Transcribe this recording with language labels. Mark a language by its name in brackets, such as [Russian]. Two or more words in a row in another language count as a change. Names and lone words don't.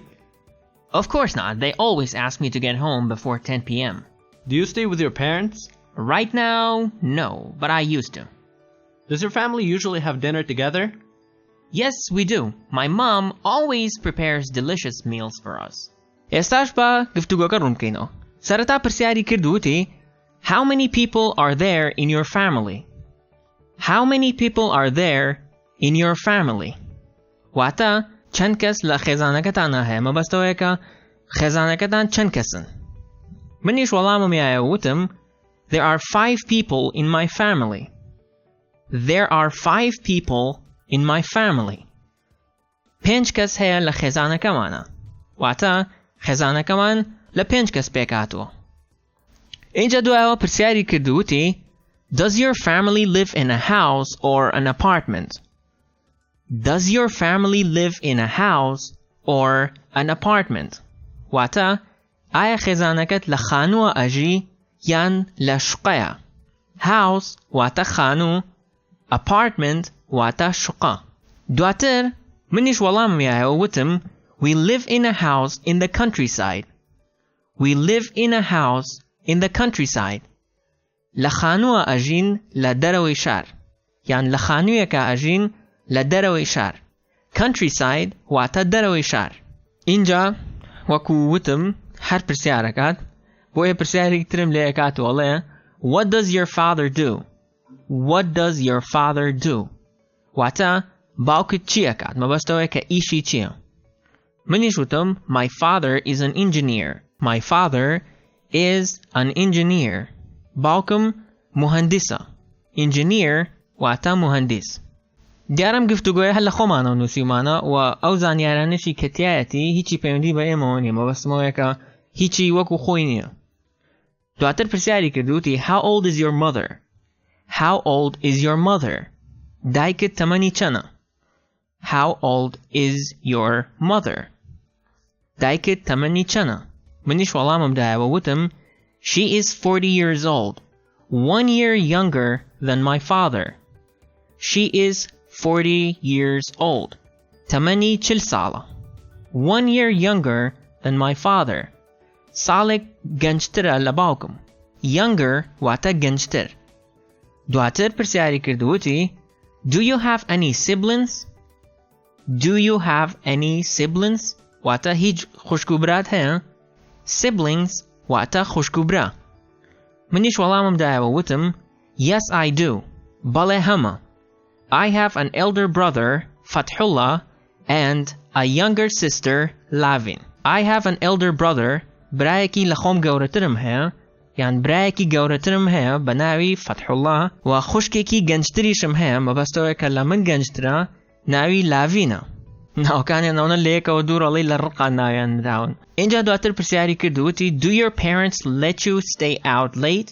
[English] Of course not. They always ask me to get home before 10 p.m. Do you stay with your parents? Right now, no, but I used to. Does your family usually have dinner together? Yes, we do. My mom always prepares delicious meals for us. [Central Kurdish] ئێستاش بە گفتوگۆکە ڕوون بکەینەوە. سەرەتا پرسیاری کردووتی [English] How many people are there in your family? How many people are there in your family? [Central Kurdish] واتە چەند کەس لە خێزانەکەتانە هەیە مەبەستەوەیە کە خێزانەکەتان چەند کەسن. منیش وەڵامم یایە وتم [English] There are 5 people in my family. There are 5 people in my family. [Central Kurdish] 5 کەس هەیە لە خێزانەکەمانە. واتە خێزانەکەمان لە 5 کەس پێکاتوە. اینجا دوایەوە پرسیاری کردووتی [English] Does your family live in a house or an apartment? Does your family live in a house or an apartment? [Central Kurdish] واتە ئایا خێزانەکەت لە خانووە ئەژی یان لە شقەیە؟ House واتە خانوو، apartment واتە شقە. دواتر منیش وەڵامم یایەوە وتم [English] We live in a house in the countryside. We live in a house in the countryside. [Central Kurdish] لە خانووە ئەژین لە دەرەوەی شار یان لە خانوویەکە ئەژین لە دەرەوەی شار. Countryside واتە دەرەوەی شار. اینجا وەکو وتم هەر پرسیارەکات بۆیە پرسیارێکی ترم لێ ئەکات وەڵێ [English] What does your father do? What does your father do? [Central Kurdish] واتە باوکت چی ئەکات مەبەستەوەی کە ئیشی چییە؟ منیش وتم [English] My father is an engineer. My father is an engineer. [Central Kurdish] باوکم مهندسە. Engineer واتە مهندس. دیارم گفتوگۆیە هەر لە خۆمانەوە نووسیمانە و ئەو زانیارانشی کە تایەتی هیچی پەیوەندی بە ئێمەوە نییە مەبەستمەوەیە کە هیچی وەکو خۆی نییە. دواتر پرسیاری کردووتی [English] How old is your mother? How old is your mother? [Central Kurdish] دایکت تەمەنی چەنە؟ [English] How old is your mother? [Central Kurdish] دایکت تەمەنی چەنە؟ منیش وەڵامم دایەوە وتم [English] She is 40 years old, 1 year younger than my father. She is 40 years old. [Central Kurdish] تەمەنی 40 ساڵە. [English] 1 year younger than my father. [Central Kurdish] ساڵێک گەنجترە لە باوکم. Younger واتە گەنجتر. دواتر پرسیاری کردووتی [English] Do you have any siblings? Do you have any siblings? [Central Kurdish] واتە هیچ خوشکوبرات هەیە؟ Siblings واتە خوشکوبرا. منیش وەڵامم دایەوە وتم [English] Yes, I do. [Central Kurdish] بەڵێ هەمە. [English] I have an elder brother, Fathullah, and a younger sister, Lavin. I have an elder brother, [Central Kurdish] برایەکی لە خۆم گەورەترم هەیە یان برایەکی گەورەترم هەیە بە ناوی Fathullah و خوشکێکی گەنجتریشم هەیە مەبەستەوەی کە لە من گەنجترە ناوی لاڤینە. ناوکانیان ناونە لە یەکەوە دووڕەڵی لە ڕقان ناویان داون. اینجا دواتر پرسیاری کردووتی [English] Do your parents let you stay out late?